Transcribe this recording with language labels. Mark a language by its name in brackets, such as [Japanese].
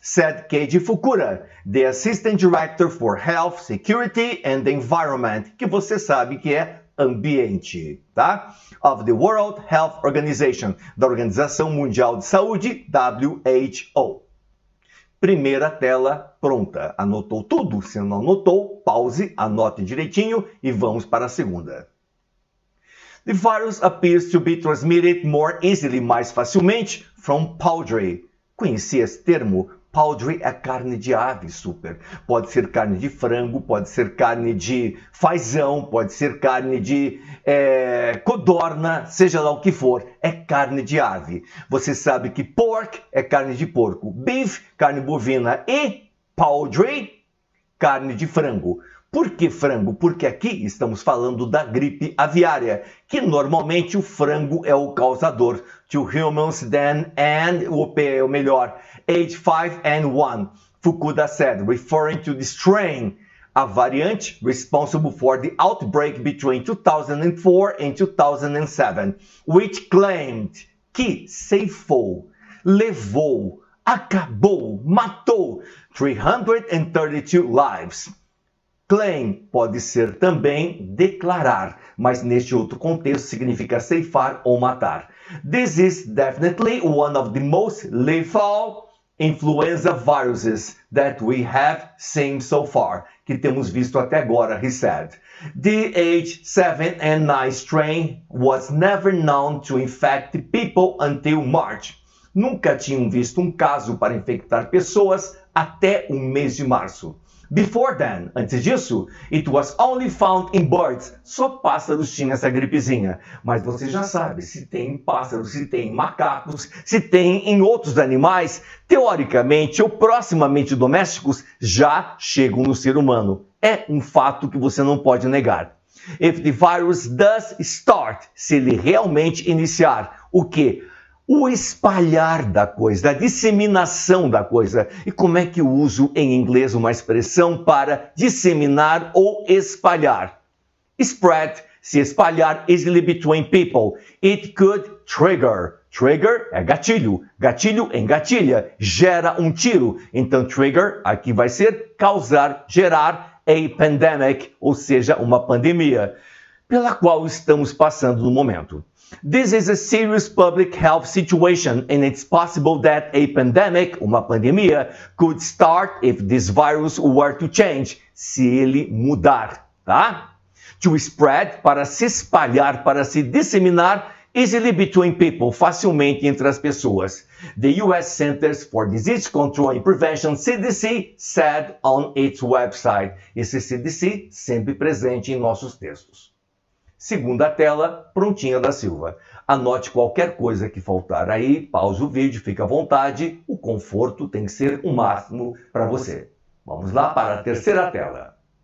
[English] Said Keiji Fukura, the Assistant Director for Health, Security and Environment, [Portuguese] que você sabe que é ambiente, tá? [English] Of the World Health Organization, [Portuguese] da Organização Mundial de Saúde, [English] WHO. [Portuguese] Primeira tela pronta. Anotou tudo? Se não anotou, pause, anote direitinho e vamos para a segunda. [English] The virus appears to be transmitted more easily, [Portuguese] mais facilmente, [English] from poultry. [Portuguese] Conheci esse termo? Poultry é carne de ave, super. Pode ser carne de frango, pode ser carne de fazão, pode ser carne de codorna, seja lá o que for, é carne de ave. Você sabe que pork é carne de porco, beef, carne bovina e poultry, carne de frango. Por que frango? Porque aqui estamos falando da gripe aviária, que normalmente o frango é o causador. [English] To humans then and, [Portuguese] ou melhor, [English] H5N1. Fukuda said, referring to the strain, a variante responsible for the outbreak between 2004 and 2007, which claimed [Portuguese] que ceifou, levou, acabou, matou [English] 332 lives. [Portuguese] Claim pode ser também declarar, mas neste outro contexto significa ceifar ou matar. [English] This is definitely one of the most lethal influenza viruses that we have seen so far, [Portuguese] que temos visto até agora, [English] he said. The H7N9 strain was never known to infect people until March. [Portuguese] Nunca tinham visto um caso para infectar pessoas até o mês de março. [English] Before then, [Portuguese] antes disso, [English] it was only found in birds. [Portuguese] Só pássaros tinham essa gripezinha. Mas você já sabe, se tem em pássaros, se tem em macacos, se tem em outros animais, teoricamente ou proximamente domésticos, já chegam no ser humano. É um fato que você não pode negar. [English] If the virus does start, [Portuguese] se ele realmente iniciar, o quê? O espalhar da coisa, a disseminação da coisa. E como é que eu uso em inglês uma expressão para disseminar ou espalhar? [English] Spread, [Portuguese] se espalhar [English] easily between people. It could trigger. Trigger [Portuguese] é gatilho. Gatilho engatilha, gera um tiro. Então trigger aqui vai ser causar, gerar [English] a pandemic, [Portuguese] ou seja, uma pandemia, pela qual estamos passando no momento. [English] This is a serious public health situation and it's possible that a pandemic, [Portuguese] uma pandemia, [English] could start if this virus were to change, [Portuguese] se ele mudar, tá? [English] To spread, [Portuguese] para se espalhar, para se disseminar, [English] easily between people, [Portuguese] facilmente entre as pessoas. [English] The US Centers for Disease Control and Prevention, CDC, said on its website. [Portuguese] Esse CDC sempre presente em nossos textos. Segunda tela, prontinha da Silva. Anote qualquer coisa que faltar aí, pause o vídeo, fique à vontade. O conforto tem que ser o máximo para você. Vamos lá para a terceira tela.